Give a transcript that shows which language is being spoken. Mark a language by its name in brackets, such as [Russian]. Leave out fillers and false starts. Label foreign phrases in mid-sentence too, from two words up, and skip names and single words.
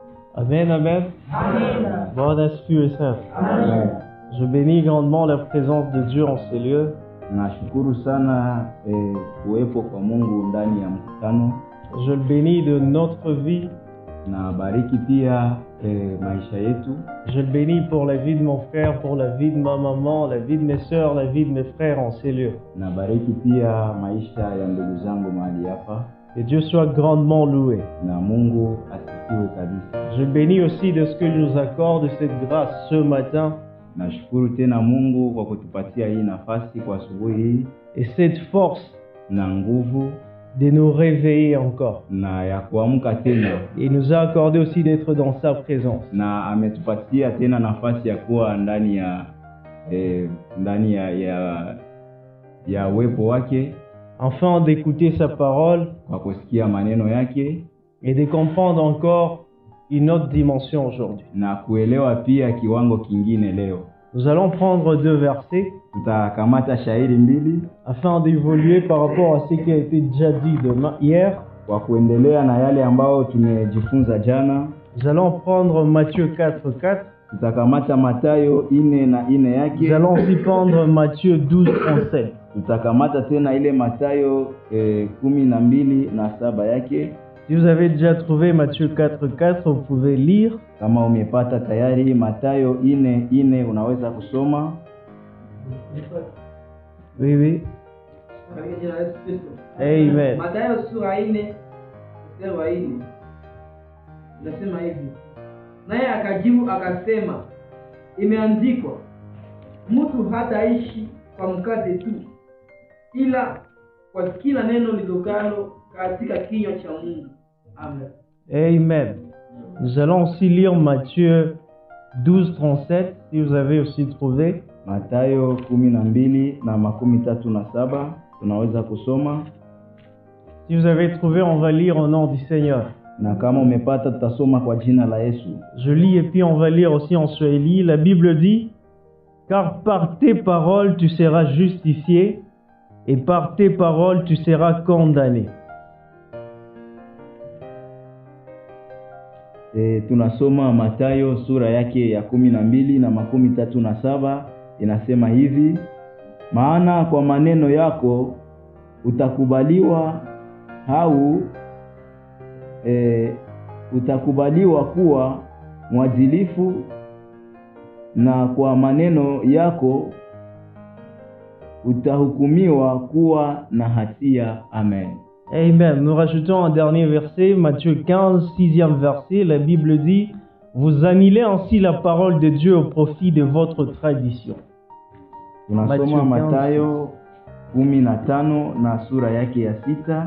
[Swahili] Amen, amen. Bwana asifiwe sana. [French] Je bénis grandement la présence de Dieu en ces lieux. [Swahili] Nashukuru sana kuwepo kwa Mungu ndani ya mkutano. [French] Je le bénis de notre vie. [Swahili] Na bariki pia maisha yetu. [French] Je le bénis pour la vie de mon frère, pour la vie de ma maman, la vie de mes sœurs, la vie de mes frères en ces lieux. [Swahili] Na bariki pia maisha ya ndugu zangu mahali hapa. [French] Que Dieu soit grandement loué. [Swahili] Na Mungu asifiwe kabisa. [French] Je bénis aussi de ce que nous accorde cette grâce ce matin. [Swahili] Nashukuru tena Mungu kwa kutupatia hii nafasi kwa asubuhi hii. [French] Et cette force [Swahili] na nguvu [French] de nous réveiller encore. [Swahili] Na ya kuamka tena. [French] Et il nous a accordé aussi d'être dans sa présence. [Swahili] Na ametupatia tena nafasi ya kuwa ndani ya uwepo wake. [French] Enfin d'écouter sa parole. [Swahili] Kwa kusikia maneno yake. [French] Et de comprendre encore une autre dimension aujourd'hui. [Swahili] Na kuelewa pia kiwango kingine leo. [French] Nous allons prendre 2 versets. [Swahili] Tutakamata shairi mbili. [French] Afin d'évoluer par rapport à ce qui a été déjà dit hier. [Swahili] Kwa kuendelea na yale ambao tumejifunza jana. [French] Nous allons prendre Matthieu 4:4. [Swahili] Tutakamata Mathayo 4:4 yake. [French] Nous allons aussi prendre Matthieu 12:37. [Swahili] Tutakamata tena ile Mathayo 12:7 yake. [French] Si vous avez déjà trouvé Matthieu 4:4, vous pouvez lire. [Swahili] Kama umepata tayari Mathayo 4:4 unaweza kusoma. [French] Oui, oui. [Swahili] Amen. Mathayo sura 4 mstari wa 4. Nasema hivi. Naye akajibu akasema, imeandikwa, mtu hataishi kwa mkate tu, ila kwa kila neno litokalo katika kinywa cha Mungu. Amen. Amen. [French] Nous allons aussi lire Matthieu 12:37 si vous avez aussi trouvé. [Swahili] Mathayo 12:37 tunaweza kusoma. [French] Si vous avez trouvé, on va lire au nom du Seigneur. [Swahili] Na kama umepata tutasoma kwa jina la Yesu. [French] Je lis et puis on va lire aussi en Swahili. La Bible dit, car par tes paroles tu seras justifié et par tes paroles tu seras condamné. [Swahili] Tunasoma Mathayo sura yake ya 12:37 inasema hivi: maana kwa maneno yako utakubaliwa au utakubaliwa kuwa mwadilifu, na kwa maneno yako utahukumiwa kuwa na hatia. Amen. Amen. [French] Nous rajoutons un dernier verset, Matthieu 15, 6e verset. La Bible dit, vous annulez ainsi la parole de Dieu au profit de votre tradition. [Swahili] Tunasoma Mathayo 15 na sura yake ya 6.